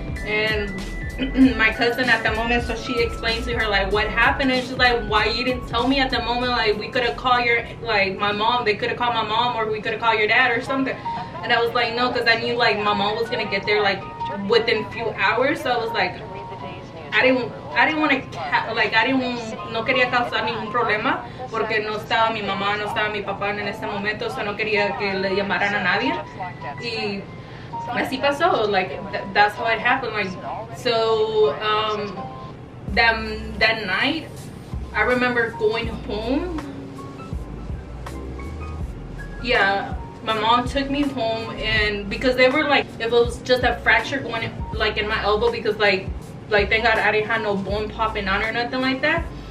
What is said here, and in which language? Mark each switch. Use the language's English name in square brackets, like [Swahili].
[English] And my cousin at the moment, so she explained to her like what happened, and she's like, why you didn't tell me at the moment? Like we could have called my mom, they could have called my mom, or we could have called your dad or something. And I was like, no, because I knew like my mom was gonna get there like within a few hours. So I was like, I didn't want to, like [Spanish] no quería causar ningún problema, porque no estaba mi mamá, no estaba mi papá en ese momento, so no quería que le llamaran a nadie. Y así pasó, [English] like that's how it happened. Like, so that night I remember going home. Yeah, my mom took me home, and because they were like, if it was just a fracture going like in my elbow, because like thank God I didn't have no bone popping on or nothing like that.